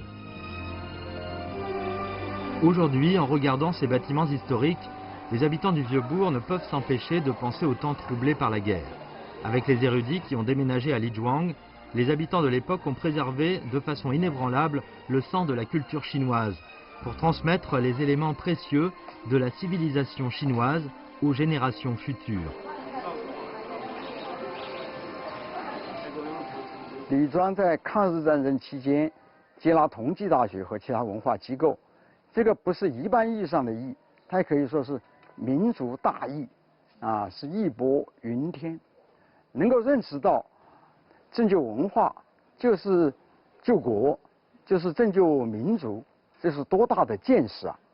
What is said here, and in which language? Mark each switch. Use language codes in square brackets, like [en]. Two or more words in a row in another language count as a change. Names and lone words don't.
[fr] Aujourd'hui, en regardant ces bâtiments historiques, les habitants du Vieux-Bourg ne peuvent s'empêcher de penser au temps troublé par la guerre. Avec les érudits qui ont déménagé à Lizhuang, les habitants de l'époque ont préservé de façon inébranlable le sang de la culture chinoise pour transmettre les éléments précieux de la civilisation chinoise aux générations futures. [zh] 李庄在抗日战争期间接纳同济大学和其他文化机构，这个不是一般意义上的义，它可以说是民族大义，是义薄云天，能够认识到拯救文化、 就是救国，就是拯救民族，这是多大的见识啊！